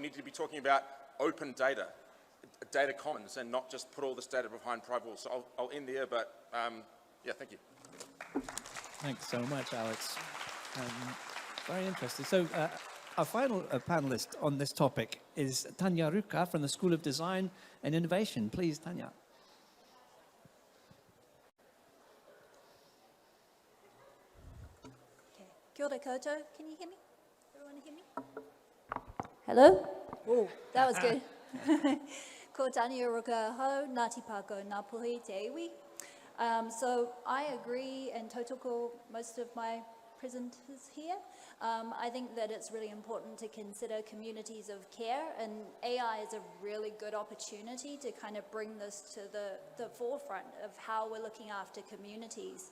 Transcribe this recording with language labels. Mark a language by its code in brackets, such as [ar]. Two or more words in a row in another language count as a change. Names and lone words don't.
[en] So we need to be talking about open data. data commons and not just put all this data behind private walls. So I'll end there, but yeah, thank you. Thanks so much, Alex. Very interesting. So our final panelist on this topic is Tanya Ruka from the School of Design and Innovation. Please, Tanya. [mi] Okay. Kia ora koutou. [en] Can you hear me? Everyone hear me? Hello? Oh, that was good. [mi] Ko Tanya Ruka ho, Ngāti Pāko, Ngā Puhi, Te Iwi. [en] So I agree, and tautoko most of my presenters here. I think that it's really important to consider communities of care, and AI is a really good opportunity to kind of bring this to the forefront of how we're looking after communities.